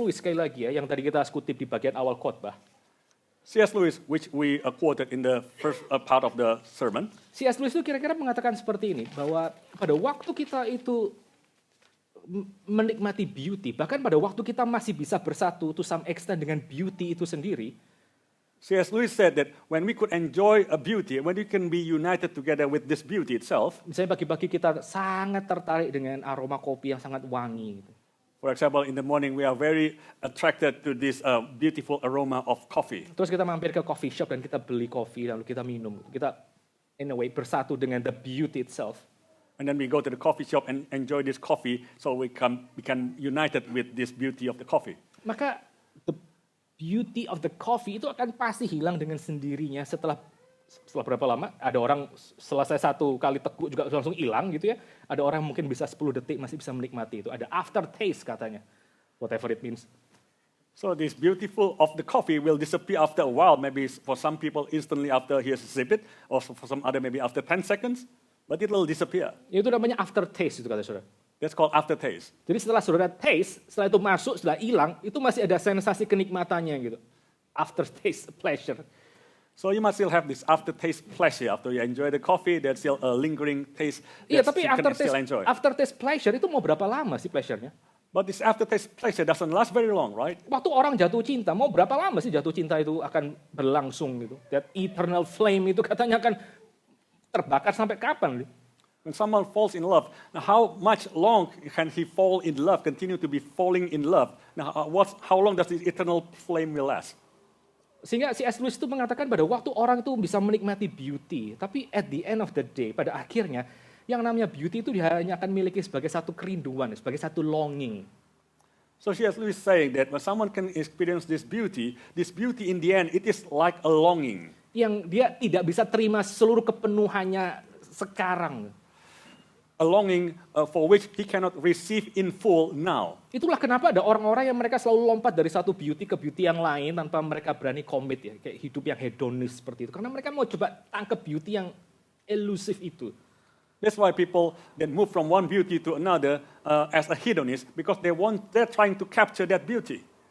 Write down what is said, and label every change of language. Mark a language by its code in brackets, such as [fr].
[id] Lewis sekali lagi ya, yang tadi kita kutip di bagian awal khotbah. [en] C.S. Lewis, which we quoted in the first part of the sermon. [id] C.S. Lewis itu kira-kira mengatakan seperti ini, bahwa pada waktu kita itu menikmati beauty, bahkan pada waktu kita masih bisa bersatu [en] to some extent [id] dengan beauty itu sendiri. [en] C.S. Lewis said that when we could enjoy a beauty, when we can be united together with this beauty itself. [id] Misalnya pagi-pagi kita sangat tertarik dengan aroma kopi yang sangat wangi. Gitu. [en] For example, in the morning we are very attracted to this beautiful aroma of coffee. [id] Terus kita mampir ke coffee shop dan kita beli kopi lalu kita minum. Kita [en] in a way [id] bersatu dengan [en] the beauty itself. And then we go to the coffee shop and enjoy this coffee, so we can united with this beauty of the coffee. [id] Maka [en] the beauty of the coffee [id] itu akan pasti hilang dengan sendirinya setelah berapa lama? Ada orang selesai satu kali teguk juga langsung hilang gitu ya. Ada orang mungkin bisa 10 detik masih bisa menikmati itu. Ada aftertaste katanya. [en] Whatever it means. So this beautiful of the coffee will disappear after a while, maybe for some people instantly after he has sipped it, or for some other maybe after 10 seconds, but it will disappear. [id] Itu namanya aftertaste itu kata saudara. [en] That's called aftertaste. [id] Jadi setelah saudara taste, setelah itu masuk, setelah hilang, itu masih ada sensasi kenikmatannya gitu. [en] Aftertaste pleasure. So you must still have this aftertaste pleasure after you enjoy the coffee. There's still a lingering taste [id] Iya, [en] that [id] tapi [en] you can still enjoy. [id] aftertaste pleasure itu mau berapa lama sih pleasure-nya? [en] But this aftertaste pleasure doesn't last very long, right? [id] Waktu orang jatuh cinta, mau berapa lama sih jatuh cinta itu akan berlangsung gitu? [en] That eternal flame [id] itu katanya akan terbakar sampai kapan? [en] When someone falls in love, now how much long can he fall in love, continue to be falling in love? Now, how long does this eternal flame will last? [id] Sehingga C.S. Lewis itu mengatakan pada waktu orang itu bisa menikmati beauty, tapi [en] at the end of the day, [id] pada akhirnya, yang namanya beauty itu dia hanya akan miliki sebagai satu kerinduan, sebagai satu longing. [en] So C.S. Lewis saying that when someone can experience this beauty in the end, it is like a longing. [id] Yang dia tidak bisa terima seluruh kepenuhannya sekarang. [en] A longing for which he cannot receive in full now. [id] Itulah kenapa ada orang-orang yang mereka selalu lompat dari satu beauty ke beauty yang lain tanpa mereka berani commit ya, kayak hidup yang hedonis seperti itu. Karena mereka mau coba tangkap beauty yang elusive itu. [en] That's why people then move from one beauty to another as a hedonist because they're trying to capture that beauty.